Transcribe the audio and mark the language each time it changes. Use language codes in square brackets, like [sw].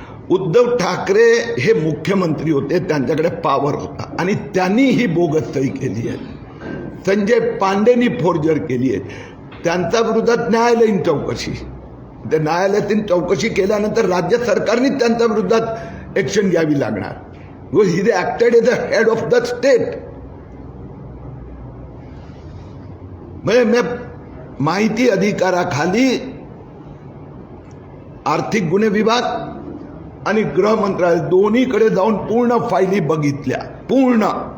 [mr] उद्धव ठाकरे हे मुख्यमंत्री होते, त्यांच्याकडे पॉवर होता आणि त्यांनी ही बोगस सही केली आहे। संजय पांडेनी फोर्जर केली आहे। त्यांच्या विरोधात न्यायालयीन चौकशी, त्या न्यायालयातील चौकशी केल्यानंतर राज्य सरकारने त्यांच्या विरोधात ऍक्शन घ्यावी लागणार। [en] He acted as the head of the state. [mr] मैं माहिती अधिकाराखाली आर्थिक गुन्हे विभाग आणि गृह मंत्रालय दोन्हीकडे जाऊन पूर्ण फायली बघितल्या, पूर्ण।